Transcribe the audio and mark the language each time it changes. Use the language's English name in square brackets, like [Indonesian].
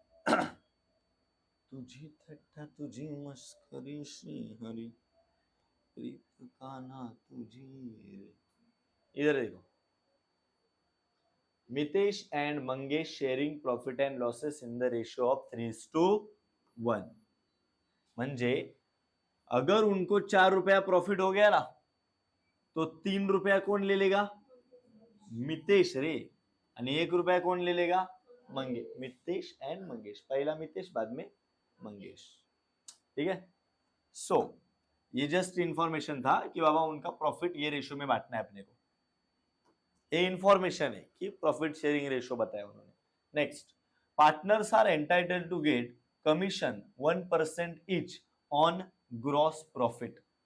[Marathi] तुझी थट्टा तुझी मस्करी श्री हरि, प्रीत कान्हा तुझी। [Hindi] इधर देखो, [English] Mitesh and Mangesh sharing profit and losses in the ratio of 3:1। [Hindi] म्हणजे अगर उनको 4 रुपया प्रॉफिट हो गया ना, तो 3 रुपया कौन ले लेगा, मितेश रे, आणि 1 रुपया कौन ले लेगा, मंगेश। मितेश एंड मंगेश, पहला मितेश बाद में मंगेश, ठीक है। सो ये जस्ट इंफॉर्मेशन था कि बाबा उनका प्रॉफिट ये रेशियो में बांटना है अपने को, ये इंफॉर्मेशन है कि प्रॉफिट शेयरिंग रेशियो बताया उन्होंने। [English] Next, partners are entitled to get commission 1% each on gross profit.